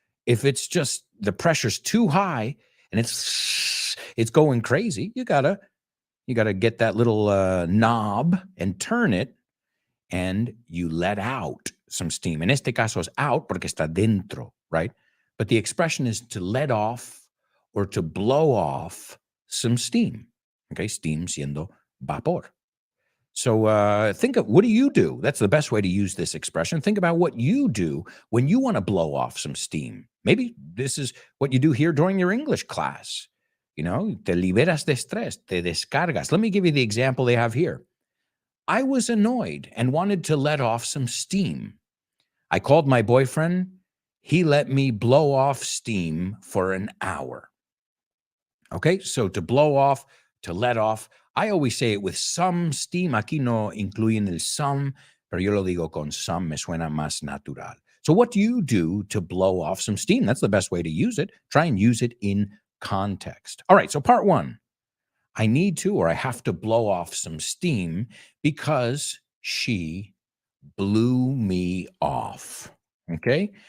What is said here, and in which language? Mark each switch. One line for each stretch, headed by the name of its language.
English: If it's just the pressure's too high and it's going crazy, you gotta get that little knob and turn it, and you let out some steam.
Spanish: En este caso es out porque está dentro,
English: right? But the expression is to let off or to blow off some steam. Okay, steam
Spanish: siendo vapor.
English: So think of, what do you do? That's the best way to use this expression. Think about what you do when you want to blow off some steam. Maybe this is what you do here during your English class. You know,
Spanish: te liberas de estrés, te descargas.
English: Let me give you the example they have here. I was annoyed and wanted to let off some steam. I called my boyfriend. He let me blow off steam for an hour. Okay, so to blow off, to let off, I always say it with some steam.
Spanish: Aquí no incluyen el some, pero yo lo digo con some, me suena más natural.
English: So what do you do to blow off some steam? That's the best way to use it. Try and use it in context. All right, so part one. I need to, or I have to blow off some steam because she blew me off. Okay.